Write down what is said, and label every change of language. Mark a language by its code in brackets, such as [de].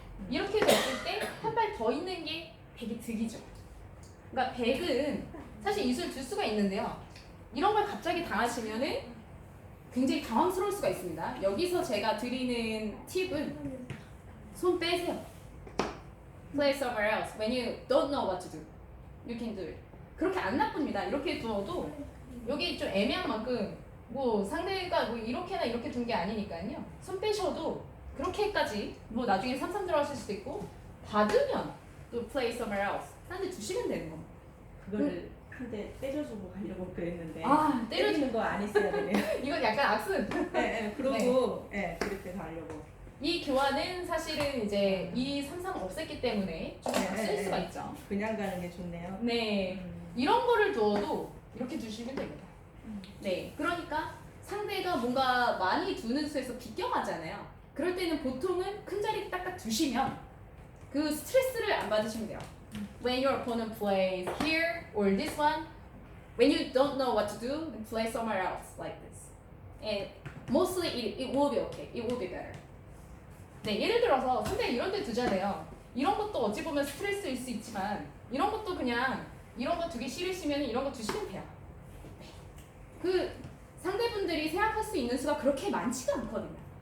[ko] 이렇게 됐을 때 한 발 더 있는 게 백이 득이죠. 그러니까 백은 사실 이수를 둘 수가 있는데요. 이런 걸 갑자기 당하시면은 굉장히 당황스러울 수가 있습니다. 여기서 제가 드리는 팁은 손 빼세요. [en] Play somewhere else. When you don't know what to do, you can do it. [ko] 그렇게 안 나쁩니다. 이렇게 두어도 여기 좀 애매한 만큼 뭐 상대가 뭐 이렇게나 이렇게 둔 게 아니니까요. 손 빼셔도 그렇게까지 뭐 나중에 3-3 들어가실 수도 있고 받으면 또 [en] play somewhere else. [ko] 딴 데 두시면 되는 겁니다. 그거를 한 대 때려주고 가려고 그랬는데. 때려주는 때리는 거 안 했어야 되네요. 이건 약간 악순. 예. 그러고 그렇게 가려고. 이 교환은 사실은 이제 이 3-3 없앴기 때문에 좀 쓸 수가 있죠. 그냥 가는 게 좋네요. 네, 이런 거를 두어도 이렇게 두시면 됩니다. 네, 그러니까 상대가 뭔가 많이 두는 수에서 비껴가잖아요. 그럴 때는 보통은 큰 자리 딱딱 두시면 그 스트레스를 안 받으시면 돼요. [en] When your opponent plays here or this one, when you don't know what to do, then play somewhere else like this. And mostly it will be okay. It will be better. [ko] 네, 예를 들어서 상대가 이런 데 두잖아요. 이런 것도 어찌 보면 스트레스일 수 있지만 이런 것도 그냥 이런 거 두기 싫으시면 이런 거 두시면 돼요. 네. 그 상대분들이 생각할 수 있는 수가 그렇게 많지가 않거든요.